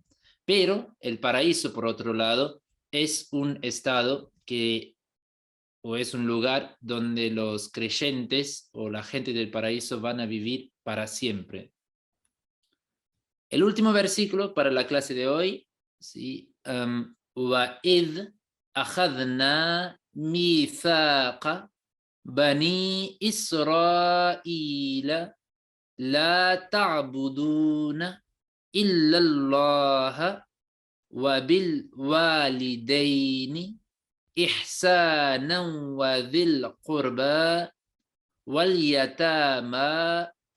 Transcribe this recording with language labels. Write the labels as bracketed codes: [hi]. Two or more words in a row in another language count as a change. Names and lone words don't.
[es] Pero el paraíso, por otro lado, es un estado que o es un lugar donde los creyentes o la gente del paraíso van a vivir para siempre. El último versículo para la clase de hoy, ¿sí? [ar] وَإِذْ أَخَذْنَا مِيثَاقَ بَنِي إِسْرَائِيلَ لَا تَعْبُدُونَ إِلَّا اللَّهَ وَبِالْوَالِدَيْنِ إحسانا وذي القربى واليتامى